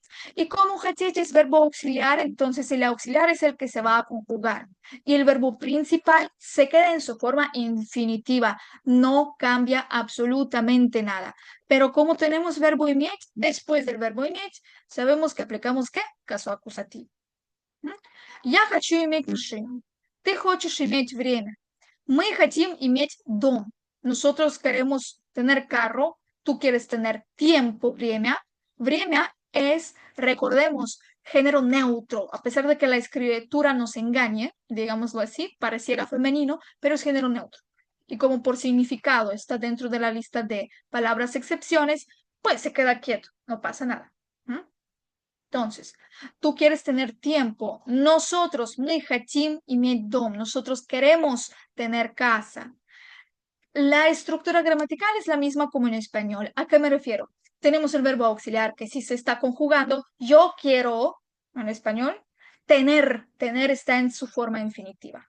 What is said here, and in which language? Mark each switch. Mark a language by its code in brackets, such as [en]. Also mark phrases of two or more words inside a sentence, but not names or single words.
[es] Y como хотеть es verbo auxiliar, entonces el auxiliar es el que se va a conjugar. Y el verbo principal se queda en su forma infinitiva, no cambia absolutamente nada. Pero como tenemos verbo иметь, después del verbo иметь, sabemos que aplicamos ¿qué? Caso acusativo. [ru] Я хочу иметь машину. Ты хочешь иметь время. Мы хотим иметь дом. [es] Nosotros queremos tener carro. Tú quieres tener tiempo, время. Время es, recordemos, género neutro. A pesar de que la escritura nos engañe, digámoslo así, pareciera femenino, pero es género neutro. Y como por significado está dentro de la lista de palabras excepciones, pues se queda quieto, no pasa nada. ¿Mm? Entonces, tú quieres tener tiempo. Nosotros, [ru] мы хотим иметь дом. [es] Nosotros queremos tener casa. La estructura gramatical es la misma como en español. ¿A qué me refiero? Tenemos el verbo auxiliar que sí se está conjugando. Yo quiero, en español, tener. Tener está en su forma infinitiva.